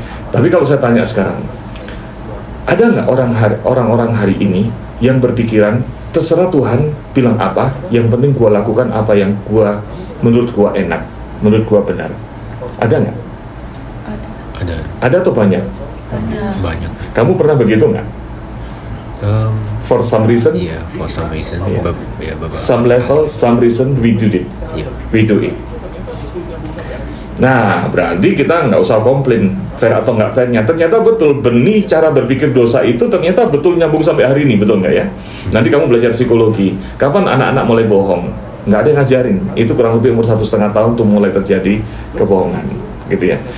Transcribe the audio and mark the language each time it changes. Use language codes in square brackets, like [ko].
[id] Tapi kalau saya tanya sekarang, ada nggak orang-orang hari ini yang berpikiran terserah Tuhan bilang apa, yang penting gua lakukan apa yang menurut gua enak, menurut gua benar? Ada nggak? Ada. Ada atau banyak? Banyak. Kamu pernah begitu nggak? [en] For some reason? Iya, for some reason. Yeah. Some level, some reason, we do it. Yeah. We do it. [id] Nah, berarti kita nggak usah komplain fair atau nggak fairnya. Ternyata betul, benih cara berpikir dosa itu ternyata betul nyambung sampai hari ini, betul nggak ya? Nanti kamu belajar psikologi. Kapan anak-anak mulai bohong? Nggak ada yang ngajarin. Itu kurang lebih umur 1,5 tahun tuh mulai terjadi kebohongan, gitu ya.